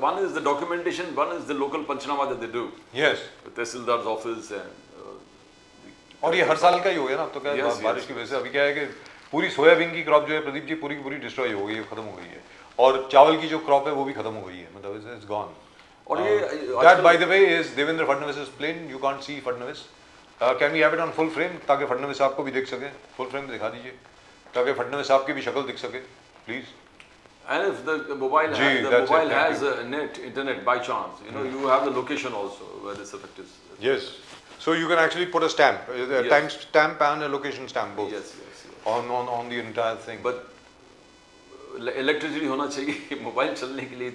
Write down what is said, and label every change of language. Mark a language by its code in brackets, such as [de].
[en] One is the documentation, one is the local panchnama that they do. Yes. The tehsildar's office and. [hi] और ये हर साल का ही हो गया ना, अब तो क्या बारिश की वजह से अभी क्या है कि पूरी सोयाबीन की क्रॉप जो है प्रदीप जी पूरी की पूरी डिस्ट्रॉय हो गई है, खत्म हो गई है, और चावल की जो क्रॉप है वो भी खत्म हो गई है, मतलब [en] It's gone. [hi] और ये [en] That by the way is Devendra Fadnavis plane. You can't see Fadnavis. Can we have it on full frame, [hi] ताकि फडणवीस साहब को भी देख सके? फुल फ्रेम में दिखा दीजिए, ताकि फडणवीस साहब की भी शक्ल दिख सके, please. [en] And if the mobile has internet by chance, you have the location also where this effect is. Yes. So you can actually put a stamp, a time stamp and a location stamp both. Yes. On the entire thing. But electricity [hi] होना चाहिए mobile चलने के लिए.